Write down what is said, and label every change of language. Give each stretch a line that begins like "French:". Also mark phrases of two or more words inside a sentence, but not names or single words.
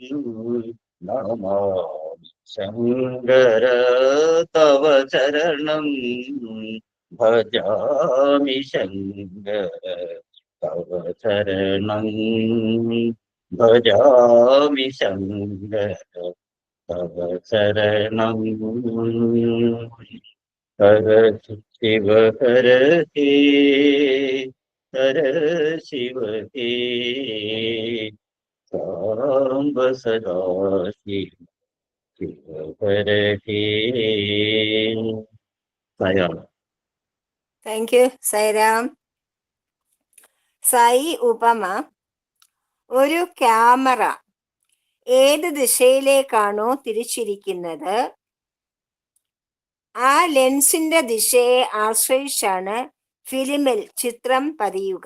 Sanskrit: नमामि शंकर तव चरणं भजामि शंकर तव चरणं भजामि शंकर तव चरणं हर शिव हर के हर शिव के सांब सदा शिव शिव हर के सायाम
English: Thank you Sairam.
Malayalam: സായി ഉപമ: ഒരു ക്യാമറ ഏത് ദിശയിലേക്കാണോ തിരിച്ചിരിക്കുന്നത് ആ ലെൻസിന്റെ ദിശയെ ആശ്രയിച്ചാണ് ഫിലിമിൽ ചിത്രം പതിയുക.